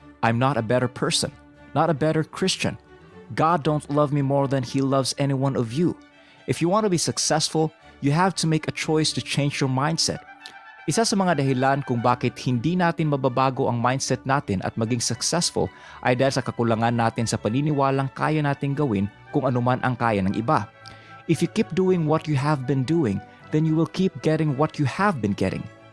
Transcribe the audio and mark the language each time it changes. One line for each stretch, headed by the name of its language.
English: I'm not a better person, not a better Christian. God don't love me more than He loves any one of you. If you want to be successful, you have to make a choice to change your mindset.
Filipino: Isa sa mga dahilan kung bakit hindi natin mababago ang mindset natin at maging successful ay dahil sa kakulangan natin sa paniniwalang kaya nating gawin kung anuman ang kaya ng iba.
English: If you keep doing what you have been doing, then you will keep getting what you have been getting.